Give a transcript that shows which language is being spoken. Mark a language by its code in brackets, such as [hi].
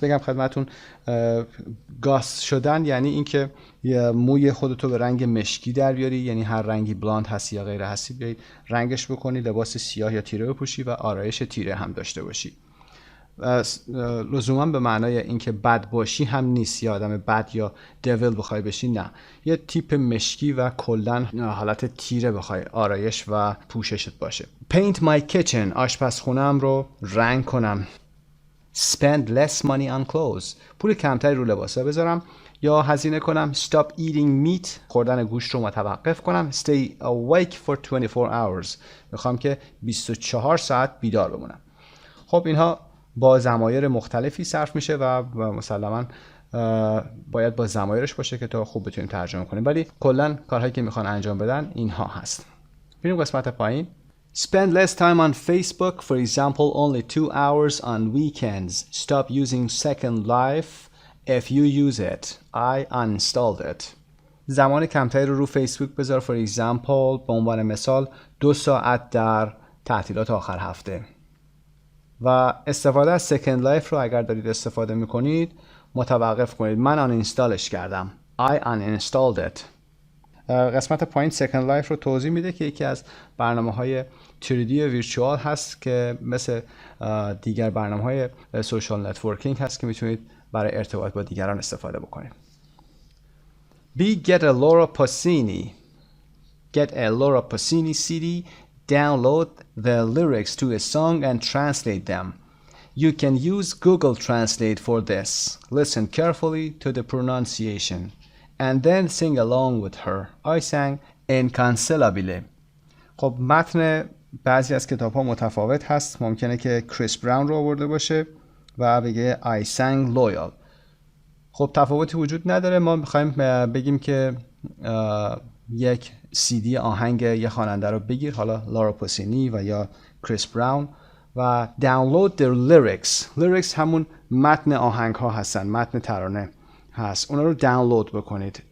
[fa] بگم خدمتون goth شدن یعنی اینکه موی خودتو به رنگ مشکی در بیاری، یعنی هر رنگی بلاند هستی یا غیر هستی بیایی رنگش بکنی، لباس سیاه یا تیره بپوشی و آرایش تیره هم داشته باشی. لزوما به معنای اینکه بد باشی هم نیست، یا آدم بد یا دیول بخوای بشی، نه، یه تیپ مشکی و کلا حالت تیره بخوای آرایش و پوششت باشه. [en] Paint my kitchen. [fa] آشپزخونه‌ام رو رنگ کنم. [en] Spend less money on clothes. [fa] پول کمتری رو لباسا بذارم یا هزینه کنم. [en] Stop eating meat. [fa] خوردن گوشت رو متوقف کنم. [en] Stay awake for 24 hours. [fa] میخوام که 24 ساعت بیدار بمونم. خب اینها با ضمایر مختلفی صرف میشه و مسلماً باید با ضمایرش باشه که تا خوب بتونیم ترجمه کنیم، ولی کلا کارهایی که میخوان انجام بدن اینها هست. بریم قسمت پایین. [en] Spend less time on Facebook, for example, only 2 hours on weekends. Stop using Second Life if you use it. I uninstalled it. [fa] زمان کمتری رو فیسبوک بذار. [en] for example، [fa] به عنوان مثال 2 ساعت در تعطیلات آخر هفته. و استفاده از Second Life رو اگر دارید استفاده میکنید متوقف کنید. من انینستالش کردم. [en] I uninstalled it. [fa] قسمت پایین Second Life رو توضیح میده که یکی از برنامه‌های 3D ویرچوال هست که مثل دیگر برنامه‌های سوشال نتورکینگ هست که میتونید برای ارتباط با دیگران استفاده بکنید. [en] B. Get a Laura Pausini. Get a Laura Pausini CD. Download the lyrics to a song and translate them. You can use Google Translate for this. Listen carefully to the pronunciation. And then sing along with her. I sang incansabile. [fa] خب متن بعضی از کتاب ها متفاوت هست. ممکنه که کریس براون رو آورده باشه و بگه [en] I sang loyal. [fa] خب تفاوتی وجود نداره. ما میخوایم بگیم که یک CD آهنگ یه خواننده رو بگیر، حالا لارا پاسینی و یا کریس براون، و [en] download the lyrics [fa] همون متن آهنگ ها هستن، متن ترانه هست، اونا رو دانلود بکنید.